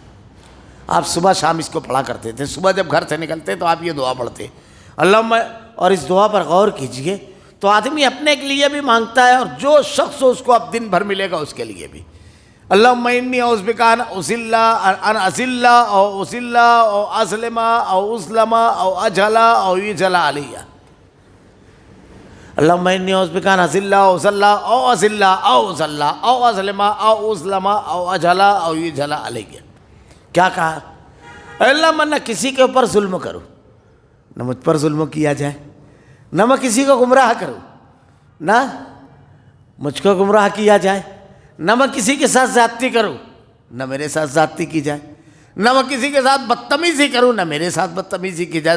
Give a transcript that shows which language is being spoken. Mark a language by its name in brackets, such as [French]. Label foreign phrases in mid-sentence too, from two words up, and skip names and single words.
[Urdu] آپ صبح شام اس کو پڑھا کرتے تھے، صبح جب گھر سے نکلتے تو آپ یہ دعا پڑھتے اللہم، اور اس دعا پر غور کیجئے تو آدمی اپنے کے لیے بھی مانگتا ہے اور جو شخص اس کو اب دن بھر ملے گا اس کے لیے بھی۔ [Arabic] اللہم انی اعوذ بک ان اذل او اذل او اظلم او اظلم او اجہل او یجہل علی۔ اللہم انی اعوذ بک ان اذل او اذل او اذل او اذل او اظلم او اظلم او اجہل او یجہل علی۔ [Urdu] کیا کہا؟ اے اللہ میں نہ کسی کے اوپر ظلم کروں، نہ مجھ پر ظلم کیا جائے، نہ میں کسی کو گمراہ کروں، نہ مجھ کو گمراہ کیا جائے، نہ میں کسی کے ساتھ زیادتی کروں، نہ میرے ساتھ زیادتی کی جائے، نہ میں کسی کے ساتھ بدتمیزی کروں، نہ میرے ساتھ بدتمیزی کی جائے۔